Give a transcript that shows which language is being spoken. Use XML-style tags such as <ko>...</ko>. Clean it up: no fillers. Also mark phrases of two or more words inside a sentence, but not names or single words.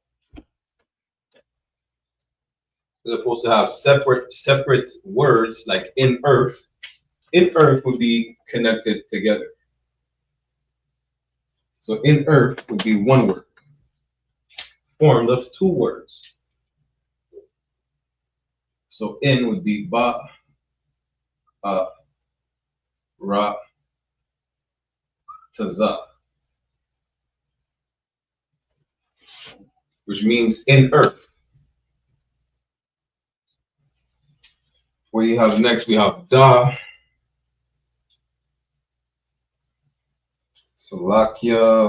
<en>They're supposed to have separate words, like in earth. In earth would be connected together. So in earth would be one word, formed of two words. So in would be ba, ra, taza, which means in earth. What do you have next? We have da, salakia.</en>